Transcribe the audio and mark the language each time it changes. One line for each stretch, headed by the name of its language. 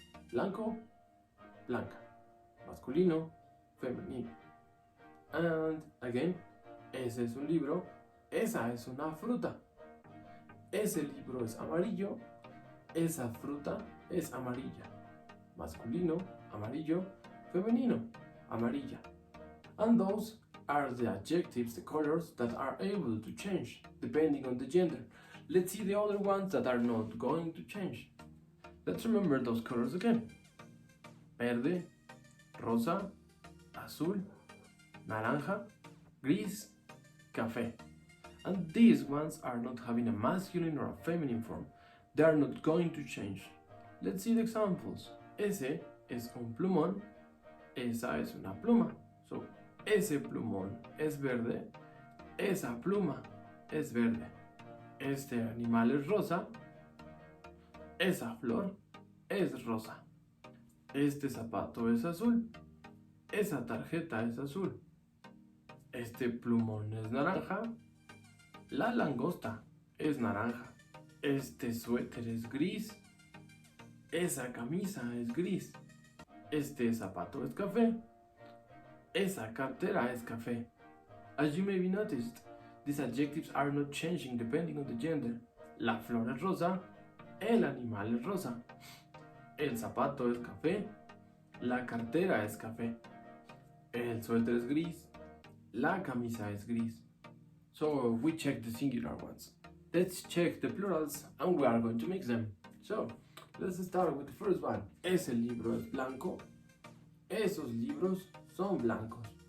Spanish: Blanco, blanca. Masculino, femenino.
English: And again,
Spanish: ese es un libro, esa es una fruta. Ese libro es amarillo, esa fruta es amarilla. Masculino, amarillo, femenino, amarilla.
English: And those are the adjectives, the colors that are able to change depending on the gender. Let's see the other ones that are not going to change. Let's remember those colors again.
Spanish: Verde, rosa, azul, naranja, gris, café.
English: And these ones are not having a masculine or a feminine form. They are not going to change. Let's see the examples.
Spanish: Ese es un plumón, esa es una pluma. So, ese plumón es verde, esa pluma es verde. Este animal es rosa, esa flor es rosa. Este zapato es azul, esa tarjeta es azul. Este plumón es naranja, la langosta es naranja. Este suéter es gris, esa camisa es gris. Este zapato es café, esa cartera es café.
English: As you may be noticed, these adjectives are not changing depending on the gender.
Spanish: La flor es rosa, el animal es rosa. El zapato es café, la cartera es café. El suéter es gris, la camisa es gris.
English: So we check the singular ones. Let's check the plurals and we are going to mix them. So, let's start with the first one.
Spanish: Ese libro es blanco. Esos libros son blancos.